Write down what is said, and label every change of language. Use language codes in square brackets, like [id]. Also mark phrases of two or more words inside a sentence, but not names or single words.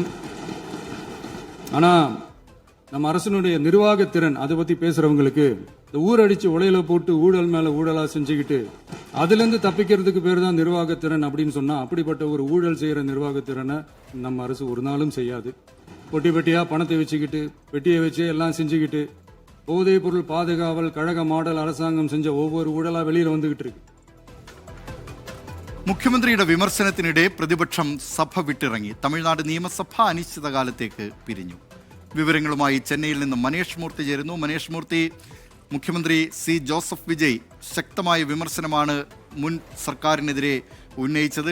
[ta] ஆனால் நம்ம அரசினுடைய நிர்வாகத்திறன் அதை பற்றி பேசுகிறவங்களுக்கு இந்த ஊரடிச்சு உலையில போட்டு ஊழல் மேலே ஊழலாக செஞ்சுக்கிட்டு அதுலேருந்து தப்பிக்கிறதுக்கு பேர் தான் நிர்வாகத்திறன் அப்படின்னு சொன்னால், அப்படிப்பட்ட ஒரு ஊழல் செய்கிற நிர்வாகத்திறனை நம்ம அரசு ஒரு நாளும் செய்யாது. பொட்டி பெட்டியாக பணத்தை வச்சுக்கிட்டு, பெட்டியை வச்சு எல்லாம் செஞ்சுக்கிட்டு, போதைப் பொருள் பாதுகாவல் கழக மாடல் அரசாங்கம் செஞ்ச ஒவ்வொரு ஊழலாக வெளியில் வந்துகிட்டு இருக்கு. [ml] മുഖ്യമന്ത്രിയുടെ വിമർശനത്തിനിടെ പ്രതിപക്ഷം സഭ വിട്ടിറങ്ങി. തമിഴ്നാട് നിയമസഭ അനിശ്ചിതകാലത്തേക്ക് പിരിഞ്ഞു. വിവരങ്ങളുമായി ചെന്നൈയിൽ നിന്ന് മനേഷ് മൂർത്തി ചേരുന്നു. മനേഷ് മൂർത്തി, മുഖ്യമന്ത്രി സി ജോസഫ് വിജയ് ശക്തമായ വിമർശനമാണ് മുൻ സർക്കാരിനെതിരെ ഉന്നയിച്ചത്.